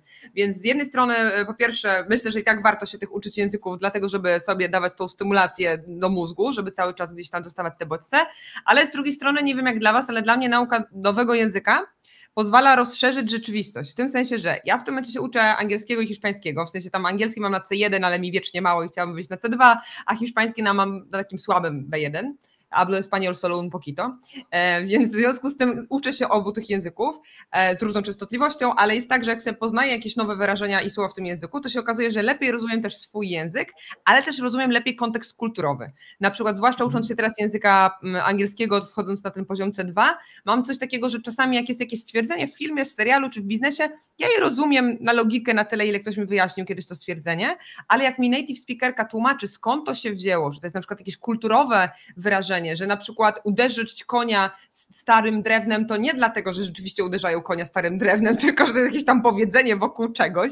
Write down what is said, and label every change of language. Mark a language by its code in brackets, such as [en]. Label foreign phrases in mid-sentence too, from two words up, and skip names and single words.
[pl] Więc z jednej strony, po pierwsze, myślę, że i tak warto się tych uczyć języków, dlatego żeby sobie dawać tą stymulację do mózgu, żeby cały czas gdzieś tam dostawać te bodźce, ale z drugiej strony, nie wiem jak dla was, ale dla mnie nauka nowego języka pozwala rozszerzyć rzeczywistość, w tym sensie, że ja w tym momencie się uczę angielskiego i hiszpańskiego, w sensie tam angielski mam na C1, ale mi wiecznie mało i chciałabym wyjść na C2, a hiszpański mam na takim słabym B1. [es] Hablo español solo un poquito, [pl] więc w związku z tym uczę się obu tych języków z różną częstotliwością, ale jest tak, że jak sobie poznaję jakieś nowe wyrażenia i słowa w tym języku, to się okazuje, że lepiej rozumiem też swój język, ale też rozumiem lepiej kontekst kulturowy. Na przykład zwłaszcza ucząc się teraz języka angielskiego, wchodząc na ten poziom C2, mam coś takiego, że czasami jak jest jakieś stwierdzenie w filmie, w serialu czy w biznesie, ja je rozumiem na logikę na tyle, ile ktoś mi wyjaśnił kiedyś to stwierdzenie, ale jak mi [en] native speakerka [pl] tłumaczy, skąd to się wzięło, że to jest na przykład jakieś kulturowe wyrażenie, że na przykład uderzyć konia starym drewnem to nie dlatego, że rzeczywiście uderzają konia starym drewnem, tylko że to jest jakieś tam powiedzenie wokół czegoś.